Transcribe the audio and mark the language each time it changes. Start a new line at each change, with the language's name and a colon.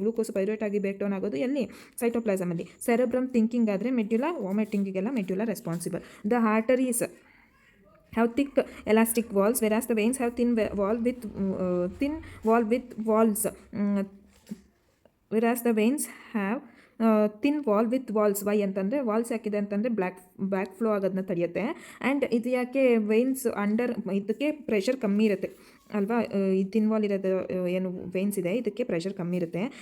Kannada: Glucose pyruvate ಆಗಿ break down ಆಗೋದು ಎಲ್ಲಿ? ಸೈಟೋಪ್ಲಾಸಮಲ್ಲಿ. ಸೆರೆಬ್ರಮ್ ಥಿಂಕಿಂಗ್ ಆದರೆ medulla, ವಾಮಿಟಿಂಗಿಗೆಲ್ಲ medulla responsible.
English: The arteries have thick elastic walls, whereas the veins have thin wall with walls. Whereas the veins have thin wall with walls.
Kannada: Y ಅಂತಂದರೆ, walls ಯಾಕಿದೆ ಅಂತಂದರೆ back flow ಆಗೋದನ್ನ ತಡೆಯುತ್ತೆ. And ಇದು ಯಾಕೆ veins under, ಇದಕ್ಕೆ pressure ಕಮ್ಮಿ ಇರುತ್ತೆ ಅಲ್ವಾ. ಈ ಥಿನ್ ವಾಲ್ ಇರೋದು ಏನು ವೆಯ್ನ್ಸ್ ಇದೆ, ಇದಕ್ಕೆ ಪ್ರೆಷರ್ ಕಮ್ಮಿ ಇರುತ್ತೆ.